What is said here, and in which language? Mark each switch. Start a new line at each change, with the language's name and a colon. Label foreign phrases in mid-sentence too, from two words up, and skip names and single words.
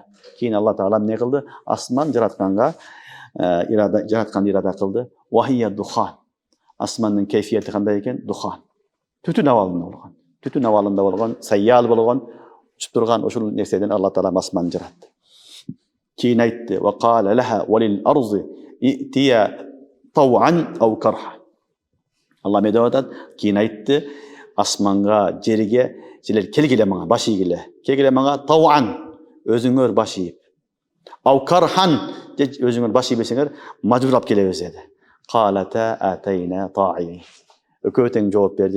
Kyrgyz: Кийин Алла Таала эмне кылды? Асман жаратканга жаратканды ирада кылды.
Arabic: وهي دخان.
Kyrgyz: Асмандын кейфияти кандай экен? Духан. Түтүн абалында болгон. Түтүн абалында болгон, сайял болгон, учуп турган ошол нерседен Алла Таала асманды жаратты. Кийин айтты:
Arabic: "وقال لها وللأرض ائتيا طوعا أو كرها."
Kyrgyz: Алла эмне деп атат? Кийин айтты: асманга, жерге силер келгиле мага, баш ийгиле. Келгиле мага тауан, өзүңөр баш ийип.
Arabic: أو كرها,
Kyrgyz: өзүңөр баш ийбесеңер, мажбурлап келебиз деди.
Arabic: قالتا أتينا طائعين.
Kyrgyz: Экөө тең жооп берди.